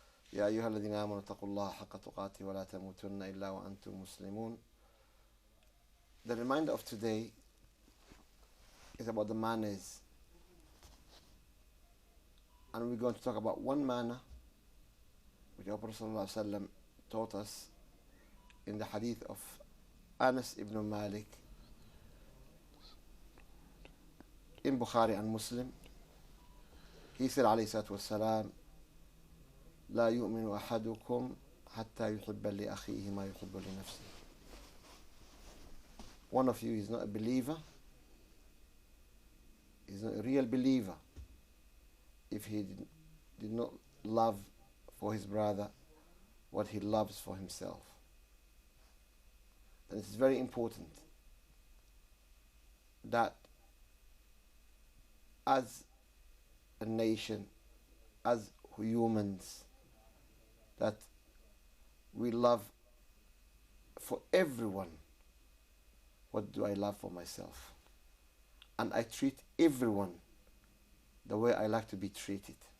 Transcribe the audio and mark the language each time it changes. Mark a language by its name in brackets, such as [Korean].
[Arabic] يا أيها الذين آمنوا اتقوا الله حق تقاته ولا تموتن إلا وأنتم مسلمون. [English] The reminder of today is about the manners, and we're going to talk about one manner which our Prophet ﷺ taught us in the hadith of Anas ibn Malik in Bukhari and Muslim. He said [Arabic] عليه الصلاة والسلام: لا يؤمن أحدكم حتى يحب لأخيه ما يحب لنفسه. [English] One of you is not a believer, is not a real believer, if he did not love for his brother what he loves for himself. And it's very important that as a nation, as humans, that we love for everyone what do I love for myself, and I treat everyone the way I like to be treated.